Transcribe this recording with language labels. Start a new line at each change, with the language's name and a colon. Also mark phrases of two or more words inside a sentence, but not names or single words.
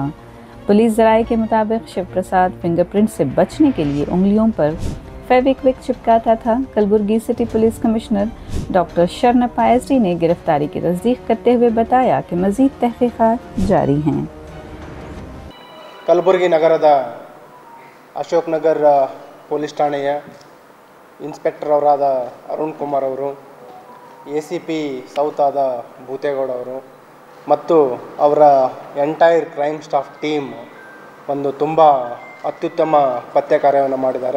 Urdu: پولیس ذرائع کے مطابق شیو پرساد فنگرپرنٹ سے بچنے کے لیے انگلیوں پر فیویکوئک چپکاتا تھا. कलबुर्गी
English: city police commissioner doctor
Urdu: شرنپا ایس ڈی نے گرفتاری کی تصدیق کرتے ہوئے بتایا کہ مزید تحقیقات جاری ہیں.
Kannada: कलबुर्गी नगರದ ಅಶೋಕ್ ನಗರ್ ಪೊಲೀಸ್ ಠಾಣೆಯ ಇನ್ಸ್ಪೆಕ್ಟರ್ ಅವರಾದ ಅರುಣ್ ಕುಮಾರ್ ಅವರು, ACP ಸೌತ್ ಆದ ಭೂತೇಗೌಡ ಅವರು ಮತ್ತು ಅವರ
English: entire crime staff team
Kannada: ಒಂದು ತುಂಬ ಅತ್ಯುತ್ತಮ ಪತ್ತೆ ಕಾರ್ಯವನ್ನು ಮಾಡಿದ್ದಾರೆ.